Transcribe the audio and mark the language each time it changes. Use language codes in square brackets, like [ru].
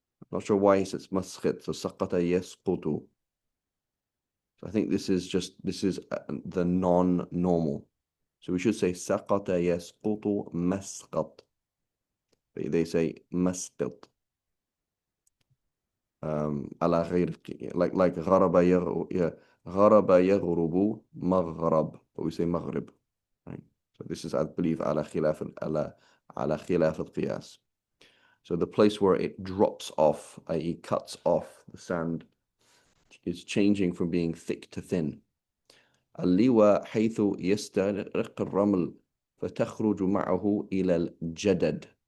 [en] Not sure why he says مسقط. [ar] So سقط يسقط. [en] So I think this is the non-normal. So we should say [ar] سقط يسقط مسقط. [en] They say مسقط. على غير, like [ar] غرب يغرب مغرب, [en] but we say مغرب, right? So this is, I believe, [ar] على خلاف القياس. [en] So the place where it drops off, i.e. cuts off, the sand is changing from being thick to thin. [ar] اللواء حيث يسترق الرمل فتخرج معه إلى الجدد.